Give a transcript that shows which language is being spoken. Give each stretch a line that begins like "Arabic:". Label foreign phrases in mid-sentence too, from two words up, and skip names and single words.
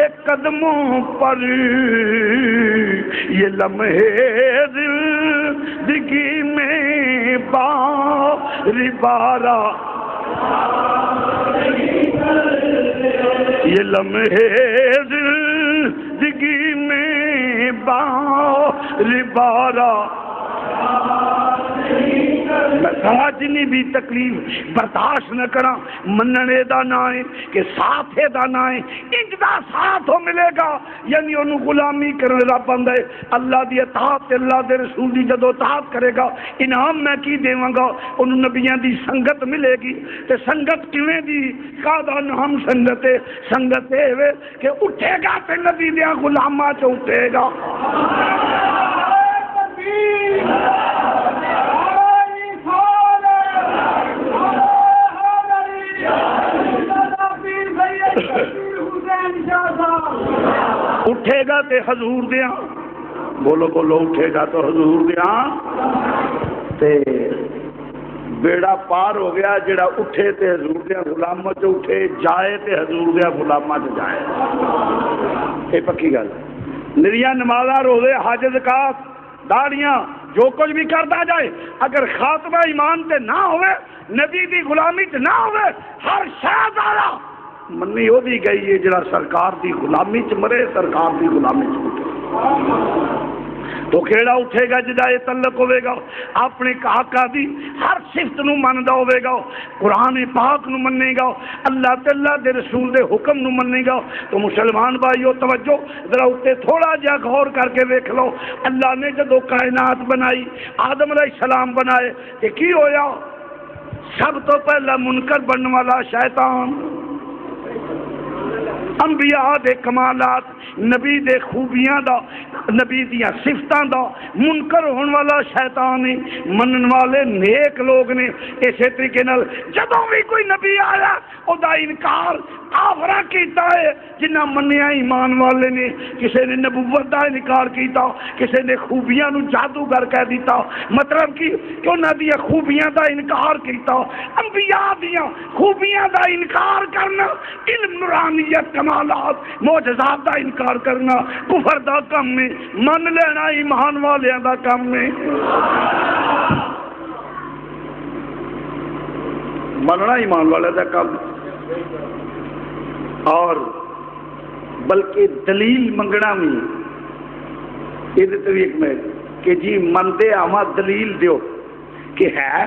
Punjabi: قدموں پر یہ لمحے زندگی میں بار بارا، یہ لمحے زندگی میں بار بارا، میں جنی بھی تکلیف برداشت نہ کرا، مننے دا نہ ہے کہ ساتھے دا نہ ہے، انج دا ساتھ ہو ملے گا، یعنی انہوں غلامی کرنے دا بندہ ہے، اللہ دی اطاعت اللہ دے رسول دی جدو اطاعت کرے گا، انعام میں کی دیواں گا، انہوں نبیاں دی سنگت ملے گی، تے سنگت کیویں دی قادہ نام سنگت ہے، سنگت ہے کہ اٹھے گا تے نبی دیاں غلاماں چ اٹھے گا۔ اٹھے گا تے حضور دیاں، بولو بولو، اٹھے گا تو حضور دیاں، تے بیڑا پار ہو گیا جڑا اٹھے تے حضور دیاں غلاماں چ اٹھے، جائے تے حضور دیاں غلاماں چ جائے، یہ پکی گل۔ نریاں نمازاں روزے حج زکات داڑیاں جو کچھ بھی کرتا جائے، اگر خاتمہ ایمان تے نہ ہوئے، نبی دی غلامی تے نہ ہوئے، ہر شاید آیا منی ہو دی گئی ہے جڑا سرکار دی غلامی چ مرے، سرکار دی غلامی چ اٹھے تو کیڑا اٹھے گا جدا یہ تعلق ہوئے گا اپنے آقا دی ہر صفت نو مندا ہوئے گا، قرآن پاک نو منے گا، اللہ تعالیٰ دے رسول دے حکم نو منے گا۔ تو مسلمان بھائیو توجہ ذرا اتے تھوڑا جا غور کر کے دیکھ لو، اللہ نے جدو کائنات بنائی، آدم
Arabic: علیہ السلام
Punjabi: بنائے، کہ کی ہویا؟ سب تو پہلا منکر بننے والا شیطان، انبیاء دے کمالات، نبی دے خوبیاں دا، نبی دیاں صفتاں دا منکر ہون والا شیطان ہے، منن والے نیک لوگ نے۔ اسی طریقے نال جدوں بھی کوئی نبی آیا او دا انکار کافراں کیتا ہے، جنہ منیا ایمان والے نے، کسی نے نبوت دا انکار کیتا، کسی نے خوبیاں نو جادوگر کہہ دیتا، مطلب کہ انہاں دیاں خوبیاں دا انکار کیتا۔ انبیاء دیاں خوبیاں دا انکار کرنا علم، نورانیت، کمالات، معجزات دا انکار کرنا کفر دا کم ہے، من لینا ایمان والیاں دا کم ہے۔ مننا ایمان والے دا کم، اور بلکہ دلیل منگنا بھی یہ تو ایک میں کہ جی مندے آواں دلیل دیو کہ ہے۔